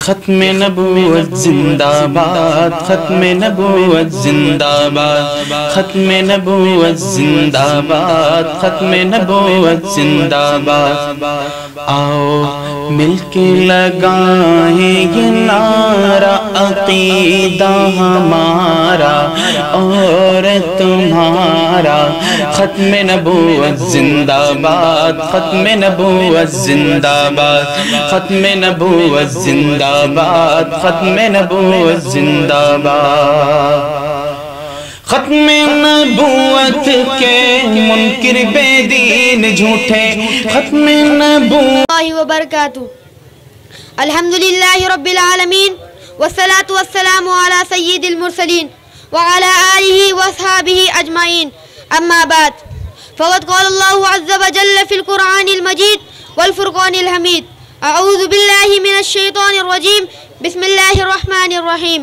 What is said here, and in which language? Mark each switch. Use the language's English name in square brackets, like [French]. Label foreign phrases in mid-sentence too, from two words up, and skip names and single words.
[Urdu] ختم نبوت زندہ باد، ختم نبوت زندہ باد، ختم نبوت زندہ باد، ختم نبوت زندہ باد۔ آؤ مل کے لگائیں یہ نعرہ عقیدہ ہمارا اور تمہارا، ختم نبوت زندہ باد، ختم نبوت زندہ باد، ختم نبوت زندہ باد، ختم نبوت زندہ باد۔ ختم نبوت کے منکر بے دین جھوٹے، ختم نبوت [Arabic] اللہ وبرکاتہ۔ الحمدللہ رب العالمین والصلاة والسلام على سید المرسلین وعلى آلہ واصحابہ اجمعین، اما بعد فقد قال اللہ عز وجل فی القرآن المجید والفرقان الحمید: اعوذ باللہ من الشیطان الرجیم، بسم اللہ الرحمن الرحیم۔